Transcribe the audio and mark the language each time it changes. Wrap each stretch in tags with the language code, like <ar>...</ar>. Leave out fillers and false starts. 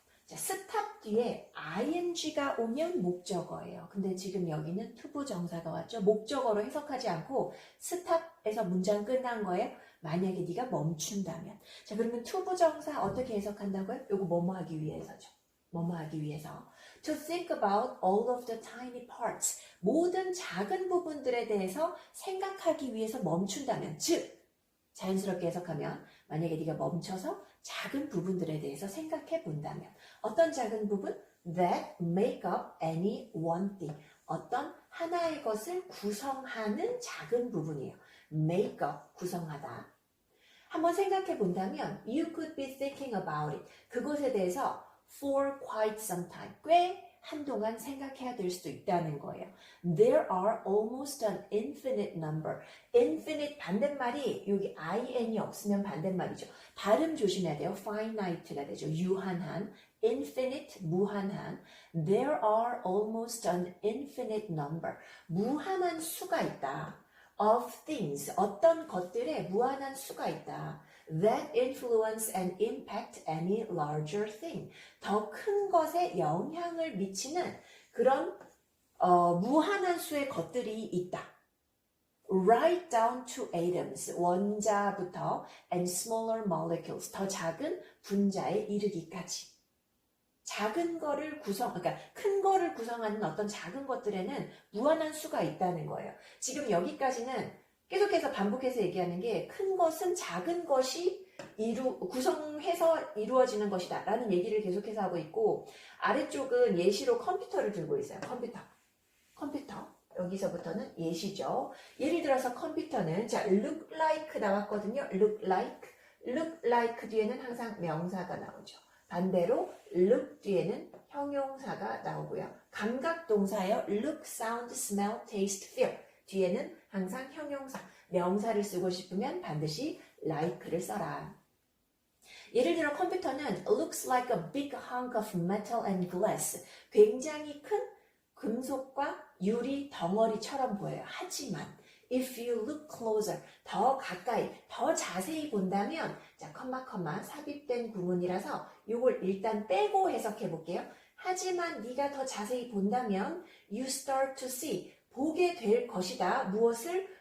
<ko>자, stop 뒤에 ing가 오면 목적어예요. 근데 지금 여기는 투부정사가 왔죠. 목적어로 해석하지 않고 stop에서 문장 끝난 거예요. 만약에 네가 멈춘다면. 자, 그러면 투부정사 어떻게 해석한다고요? 요거 뭐뭐 하기 위해서죠. 뭐뭐 하기 위해서.</ko> <en>To think about all of the tiny parts.</en> <ko>모든 작은 부분들에 대해서 생각하기 위해서 멈춘다면. 즉, 자연스럽게 해석하면 만약에 네가 멈춰서 작은 부분들에 대해서 생각해 본다면 어떤 작은 부분?</ko> <en>That make up any one thing.</en> <ko>어떤 하나의 것을 구성하는 작은 부분이에요.</ko> <en>Make up,</en> <ko>구성하다. 한번 생각해 본다면</ko> <en>You could be thinking about it.</en> <ko>그것에 대해서</ko> <en>for quite some time.</en> <ko>꽤 한동안 생각해야 될 수도 있다는 거예요.</ko> <en>There are almost an infinite number.</en> <ko>infinite 반대말이 여기 in이 없으면 반대말이죠. 발음 조심해야 돼요. finite가 되죠. 유한한. infinite, 무한한.</ko> <en>There are almost an infinite number.</en> <ko>무한한 수가 있다.</ko> <en>of things.</en> <ko>어떤 것들에 무한한 수가 있다.</ko> <en>That influence and impact any larger thing.</en> <ko>더 큰 것에 영향을 미치는 그런 무한한 수의 것들이 있다.</ko> <en>Right down to atoms.</en> <ko>원자부터</ko> <en>and smaller molecules.</en> <ko>더 작은 분자에 이르기까지. 작은 거를 그러니까 큰 거를 구성하는 어떤 작은 것들에는 무한한 수가 있다는 거예요. 지금 여기까지는 계속해서 반복해서 얘기하는 게 큰 것은 작은 것이 구성해서 이루어지는 것이다 라는 얘기를 계속해서 하고 있고, 아래쪽은 예시로 컴퓨터를 들고 있어요. 컴퓨터. 여기서부터는 예시죠. 예를 들어서 컴퓨터는 자 look like 나왔거든요. look like 뒤에는 항상 명사가 나오죠. 반대로 look 뒤에는 형용사가 나오고요. 감각 동사예요.</ko> <en>look, sound, smell, taste, feel.</en> <ko>뒤에는 항상 형용사, 명사를 쓰고 싶으면 반드시 like를 써라. 예를 들어 컴퓨터는</ko> <en>looks like a big hunk of metal and glass.</en> <ko>굉장히 큰 금속과 유리 덩어리처럼 보여요. 하지만</ko> <en>if you look closer,</en> <ko>더 가까이, 더 자세히 본다면 자, 컴마 삽입된 구문이라서 이걸 일단 빼고 해석해 볼게요. 하지만 네가 더 자세히 본다면</ko> <en>you start to see,</en> <ko>보게 될 것이다. 무엇을?</ko>